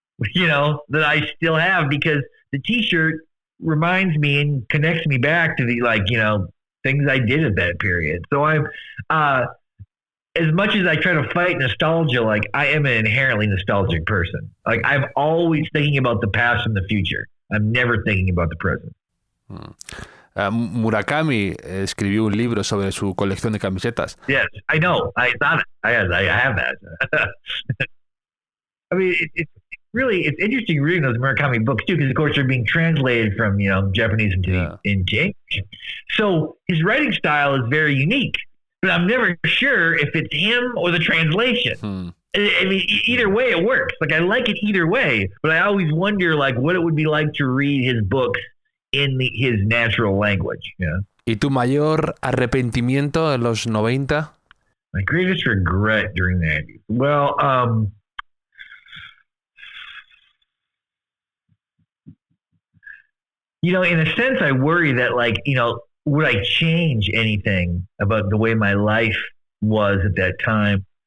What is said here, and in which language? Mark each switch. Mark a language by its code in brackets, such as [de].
[en] That I still have because the T-shirt reminds me and connects me back to the things I did at that period. So I'm as much as I try to fight nostalgia, like I am an inherently nostalgic person. Like I'm always thinking about the past and the future. I'm never thinking about the present. [es] Murakami escribió un libro sobre su colección de camisetas. [en] Yes, I know. I thought I have that. I mean, it's interesting reading those Murakami books too, because of course they're being translated from Japanese into English. So his writing style is very unique, but I'm never sure if it's him or the translation. I mean, either way it works. Like, I like it either way, but I always wonder, like, what it would be like to read his books in his natural language. Yeah. [es] ¿Y tu mayor arrepentimiento en los 90? [en] My greatest regret during the 90s. Well, in a sense, I worry that, like, would I change anything about the way my life was at that time?